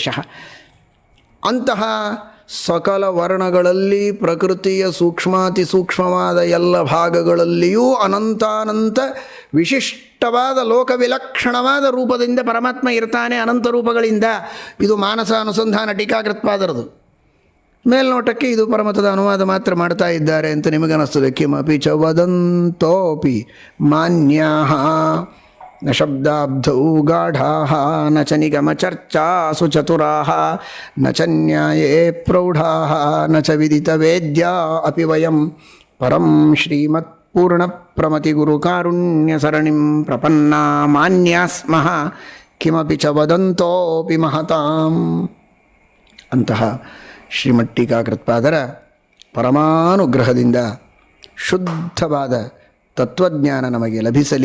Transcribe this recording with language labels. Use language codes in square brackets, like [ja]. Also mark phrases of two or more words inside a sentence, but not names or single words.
[kn] ಅಂತಹ ಸಕಲ ವರ್ಣಗಳಲ್ಲಿ, ಪ್ರಕೃತಿಯ ಸೂಕ್ಷ್ಮಾತಿ ಸೂಕ್ಷ್ಮವಾದ ಎಲ್ಲ ಭಾಗಗಳಲ್ಲಿಯೂ ಅನಂತಾನಂತ ವಿಶಿಷ್ಟವಾದ ಲೋಕವಿಲಕ್ಷಣವಾದ ರೂಪದಿಂದ ಪರಮಾತ್ಮ ಇರ್ತಾನೆ, ಅನಂತ ರೂಪಗಳಿಂದ. ಇದು ಮಾನಸ ಅನುಸಂಧಾನ ಟೀಕಾಕೃತ್ಪಾದರದು. ಮೇಲ್ನೋಟಕ್ಕೆ ಇದು ಪರಮತದ ಅನುವಾದ ಮಾತ್ರ ಮಾಡ್ತಾ ಇದ್ದಾರೆ ಅಂತ ನಿಮಗನಿಸ್ತದೆ. [sa] ಕಿಮಪಿ ಚ ವದಂತೋಪಿ ಮಾನ್ಯಾಃ ನ ಶಬ್ದಾಬ್ಧೌ ಗಾಢಾಃ ನ ಚ ನಿಗಮ ಚರ್ಚಾಸು ಚತುರಾಃ ನ ಚ ನ್ಯಾಯೇ ಪ್ರೌಢಾಃ ನ ಚ ವಿದಿತ ವೇದ್ಯಾ ಅಪಿ ವಯಂ ಪರಂ ಶ್ರೀಮತ್ ಪೂರ್ಣ ಪ್ರಮತಿ ಗುರು ಕಾರುಣ್ಯ ಸರಣಿಂ ಪ್ರಪನ್ನಾ ಮಾನ್ಯಾ ಸ್ಮಃ ಕಿಮಪಿ ಚ ವದಂತೋಪಿ ಮಹತಾಂ. [kn] ಅಂತಹ ಶ್ರೀಮಟ್ಟೀಕಾಕೃತ್ಪಾದರ ಪರಮಾನುಗ್ರಹದಿಂದ ಶುದ್ಧವಾದ ತತ್ವಜ್ಞಾನ ನಮಗೆ ಲಭಿಸಲಿ.